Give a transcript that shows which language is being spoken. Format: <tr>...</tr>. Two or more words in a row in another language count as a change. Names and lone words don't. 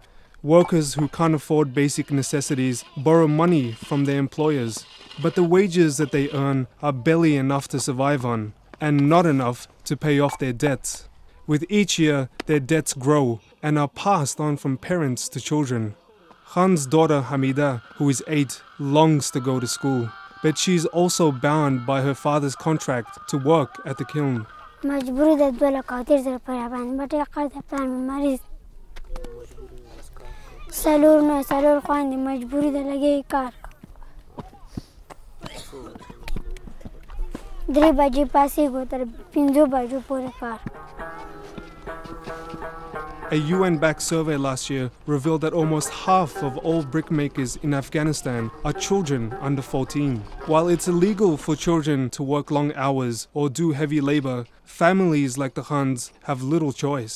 <en>Workers who can't afford basic necessities borrow money from their employers, but the wages that they earn are barely enough to survive on, and not enough to pay off their debts. With each year, their debts grow and are passed on from parents to children. Khan's daughter Hamida, who is 8, longs to go to school, but she is also bound by her father's contract to work at the kiln.</en> <ps>مجبوری ده 2,80,000 روپۍ باندې بټۍ قرض ده پلار مې مریض څلور خویندې مجبوري ده لګي کار 3 بجې پاسېږو تر 5 بجو پورې کار.</ps> <en>A UN-backed survey last year revealed that almost half of all brickmakers in Afghanistan are children under 14. While it's illegal for children to work long hours or do heavy labor, families like the Khans have little choice.</en>